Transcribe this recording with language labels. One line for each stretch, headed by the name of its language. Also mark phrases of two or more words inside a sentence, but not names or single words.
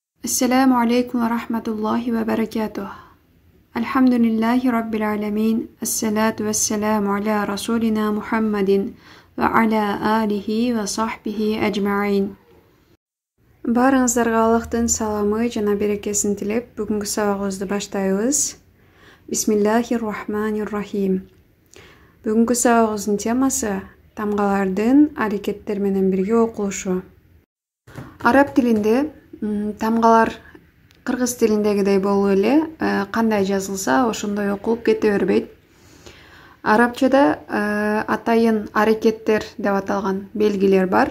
Arabic: السلام عليكم ورحمة الله وبركاته. الحمد لله رب العالمين. الصلاة والسلام على رسولنا محمد وعلى آله وصحبه أجمعين.
Kyrgyz: Барыңыздарга Аллахтын саламы жана берекесин тилеп, бүгүнкү сабагыбызды баштайбыз.
Arabic: بسم الله الرحمن الرحيم.
Kyrgyz: Бүгүнкү сабагыбыздын темасы тамгалардын аракеттер менен бирге окулушу. Араб тилинде тамгалар кыргыз тилиндегидей болуп эле кандай жазылса ошондой окулуп кете бербейт. Арабчада атайын аракеттер деп аталган белгилер бар.